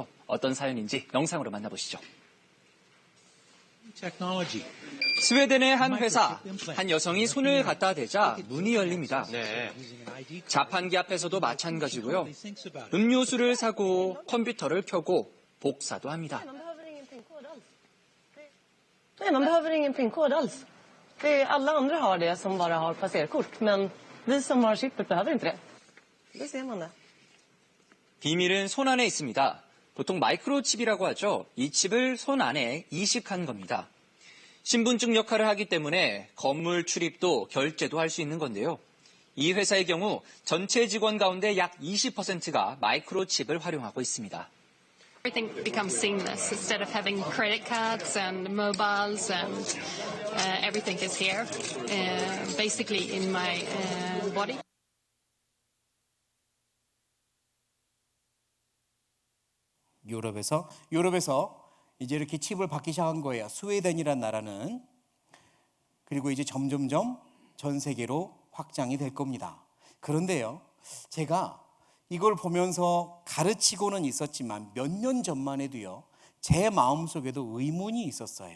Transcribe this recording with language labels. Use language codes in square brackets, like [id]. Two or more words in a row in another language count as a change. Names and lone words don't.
[ko] 어떤 사연인지 영상으로 만나보시죠. 스웨덴의 한 회사, 한 여성이 손을 갖다 대자 문이 열립니다. 네. 자판기 앞에서도 마찬가지고요. 음료수를 사고 컴퓨터를 켜고 복사도 합니다. [sv] Nej, man behöver ingen PIN-kod alls. Alla andra har det som bara har passerkort, men vi som har chippet behöver inte det. Det ser man det. [ko] 비밀은 손 안에 있습니다. 보통 마이크로칩이라고 하죠. 이 칩을 손 안에 이식한 겁니다. 신분증 역할을 하기 때문에 건물 출입도 결제도 할 수 있는 건데요. 이 회사의 경우 전체 직원 가운데 약 20%가 마이크로칩을 활용하고 있습니다. [en] Everything becomes seamless. Instead of having credit cards and mobiles and everything is here, basically in my body. [ko] 유럽에서 이제 이렇게 칩을 받기 시작한 거예요. 스웨덴이란 나라는. 그리고 이제 점점점 전 세계로 확장이 될 겁니다. 그런데요, 제가 이걸 보면서 가르치고는 있었지만 몇 년 전만 해도요, 제 마음속에도 의문이 있었어요.